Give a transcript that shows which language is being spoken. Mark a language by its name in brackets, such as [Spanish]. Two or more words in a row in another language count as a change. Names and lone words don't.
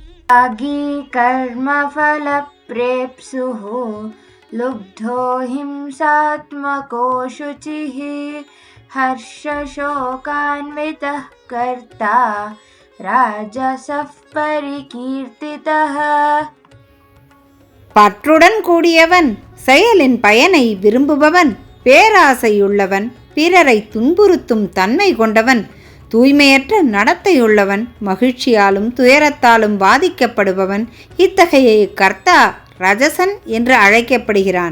[Sanskrit] त्यागी कर्मफलप्रेप्सुः लुब्धो हिंसात्मको शुचिः हर्षशोकान्वितः कर्ता राजसः परिकीर्तितः. [Tamil] பற்றுடன் கூடியவன், செயலின் பயனை விரும்புபவன், பேராசையுள்ளவன், பிறரை துன்புறுத்தும் தன்மை கொண்டவன், தூய்மையற்ற நடத்தையுள்ளவன், மகிழ்ச்சியாலும் துயரத்தாலும் பாதிக்கப்படுபவன், இத்தகைய கர்த்தா ரஜசன் என்று அழைக்கப்படுகிறான்.